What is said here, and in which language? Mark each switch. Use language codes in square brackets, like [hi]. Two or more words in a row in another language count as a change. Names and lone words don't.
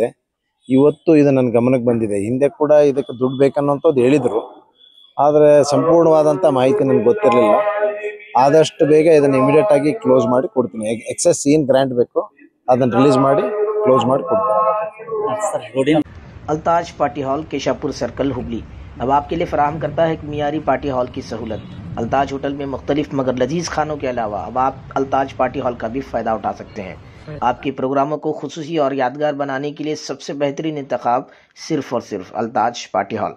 [kn] ಇವತ್ತು ಇದು ನನ್ನ ಗಮನಕ್ಕೆ ಬಂದಿದೆ. ಹಿಂದೆ ಕೂಡ ಇದಕ್ಕೆ ದುಡ್ಡು ಬೇಕನ್ನುವಂಥದ್ದು ಹೇಳಿದರು, ಆದರೆ ಸಂಪೂರ್ಣವಾದಂಥ ಮಾಹಿತಿ ನನಗೆ ಗೊತ್ತಿರಲಿಲ್ಲ. ಆದಷ್ಟು ಬೇಗ ಇದನ್ನು ಇಮಿಡಿಯೇಟ್ ಆಗಿ ಕ್ಲೋಸ್ ಮಾಡಿ ಕೊಡ್ತೀನಿ. ಎಕ್ಸೆಸ್ ಏನು ಗ್ರ್ಯಾಂಟ್ ಬೇಕು ಅದನ್ನು ರಿಲೀಸ್ ಮಾಡಿ ಕ್ಲೋಸ್ ಮಾಡಿ ಕೊಡ್ತೀನಿ. [ur] الطاج پارٹی ہال کیشاپور سرکل ہبلی اب آپ کے لیے فراہم کرتا ہے ایک معیاری پارٹی ہال کی سہولت. الطاج ہوٹل میں مختلف مگر لذیذ کھانوں کے علاوہ اب آپ الطاج پارٹی ہال کا بھی فائدہ اٹھا سکتے ہیں. آپ کے پروگراموں کو خصوصی اور یادگار بنانے کے لیے سب سے بہترین انتخاب صرف اور صرف الطاج پارٹی ہال.